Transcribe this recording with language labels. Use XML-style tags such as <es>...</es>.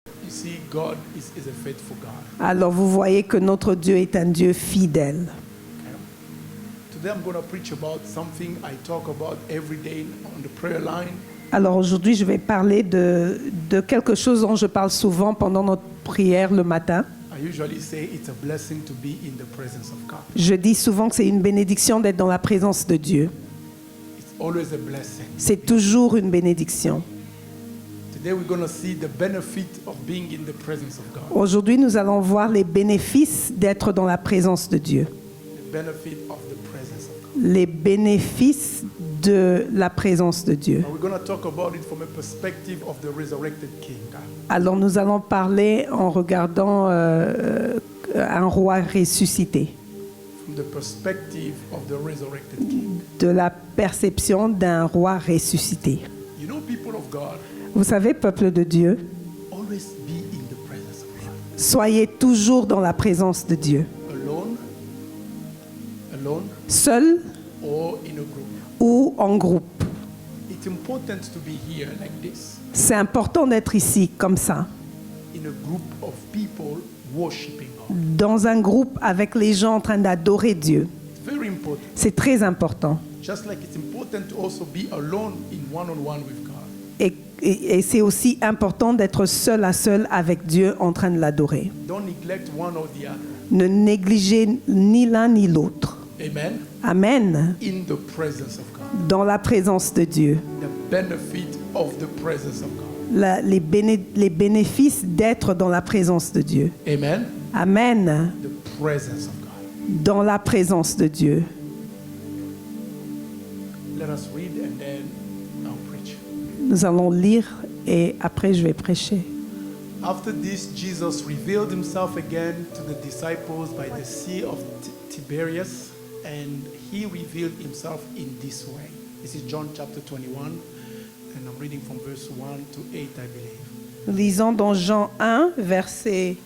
<en>see God is a faithful God.</en> <fr>Alors vous voyez que notre Dieu est un Dieu fidèle.</fr> <en>Okay. Today I'm going to preach about something I talk about every day on the prayer line.</en> <fr>Alors aujourd'hui, je vais parler de quelque chose dont je parle souvent pendant notre prière le matin.</fr> <en>I usually say it's a blessing to be in the presence of God.</en> <fr>Je dis souvent que c'est une bénédiction d'être dans la présence de Dieu.</fr> <en>It's always a blessing.</en> <fr>C'est toujours une bénédiction.</fr> <en>Today we're going to see the benefit of being in the presence of God.</en> <fr>Aujourd'hui, nous allons voir les bénéfices d'être dans la présence de Dieu.</fr> <en>The benefit of the presence of God.</en> <fr>Les bénéfices de la présence de Dieu.</fr> <en>And we're going to talk about it from a perspective of the resurrected King.</en> <fr>Alors nous allons parler en regardant un roi ressuscité,</fr> <en>From the perspective of the resurrected King.</en> <fr>de la perception d'un roi ressuscité.</fr> <en>You know, people of God,</en> <fr>Vous savez, peuple de Dieu,</fr> <en>always be in the presence of God.</en> <fr>soyez toujours dans la présence de Dieu.</fr> <en>Alone,</en> <fr>Seul</fr> <en>or in a group.</en> <fr>ou en groupe.</fr> <en>It's important to be here like this,</en> <fr>C'est important d'être ici, comme ça,</fr> <en>in a group of people worshiping God.</en> <fr>dans un groupe avec les gens en train d'adorer Dieu.</fr> <en>It's very important.</en> <fr>C'est très important.</fr> <en>Just like it's important to also be alone in one-on-one with God.</en> <fr>Et c'est aussi important d'être seul à seul avec Dieu en train de l'adorer.</fr> <en>Don't neglect one or the other.</en> <fr>Ne négligez ni l'un ni l'autre.</fr> <en>Amen.</en> <fr>Amen.</fr> <en>In the presence of God.</en> <fr>Dans la présence de Dieu.</fr> <en>The benefit of the presence of God.</en> <fr>Les bénéfices d'être dans la présence de Dieu.</fr> <en>Amen.</en> <fr>Amen.</fr> <en>The presence of God.</en> <fr>Dans la présence de Dieu.</fr> <en>Let us read and then I'll preach.</en> <fr>Nous allons lire et après je vais prêcher.</fr> <en>After this, Jesus revealed himself again to the disciples by the Sea of Tiberias, and he revealed himself in this way. This is John chapter 21, and I'm reading from verse 1 to 8, I believe.</en> <fr>Nous lisons dans Jean 1, verset</fr>